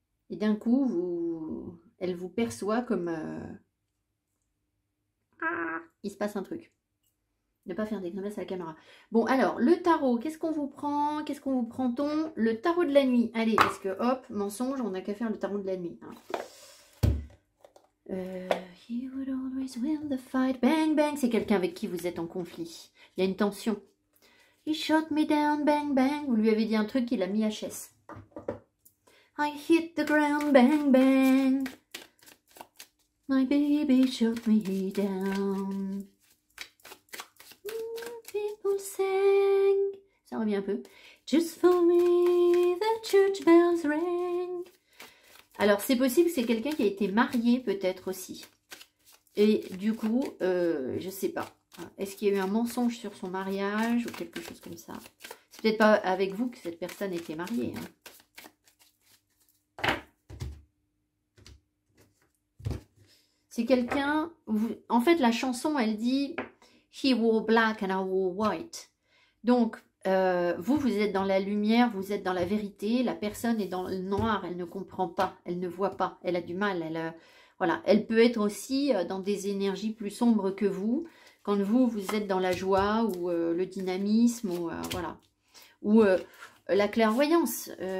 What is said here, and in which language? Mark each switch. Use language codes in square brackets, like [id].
[fr] Et d'un coup, elle vous perçoit comme... il se passe un truc. Ne pas faire des grimaces à la caméra. Bon, alors, le tarot, qu'est-ce qu'on vous prend? Qu'est-ce qu'on vous prend-on? Le tarot de la nuit. Allez, parce que, hop, mensonge, on n'a qu'à faire le tarot de la nuit. Hein. [en] He would always win the fight. Bang, bang. [fr] C'est quelqu'un avec qui vous êtes en conflit. Il y a une tension. [en] He shot me down, bang, bang. [fr] Vous lui avez dit un truc, il a mis HS. [en] I hit the ground, bang, bang. My baby shot me down. People sang. [fr] Ça revient un peu. [en] Just for me, the church bells rang. [fr] Alors, c'est possible que c'est quelqu'un qui a été marié, peut-être aussi. Et du coup, je sais pas. Est-ce qu'il y a eu un mensonge sur son mariage ou quelque chose comme ça? C'est peut-être pas avec vous que cette personne était mariée. Hein. C'est quelqu'un... En fait, la chanson, elle dit... [en] He wore black and I wore white. [fr] Donc, vous êtes dans la lumière, vous êtes dans la vérité. La personne est dans le noir, elle ne comprend pas, elle ne voit pas, elle a du mal. Voilà, elle peut être aussi dans des énergies plus sombres que vous. Quand vous êtes dans la joie ou le dynamisme ou voilà, ou la clairvoyance.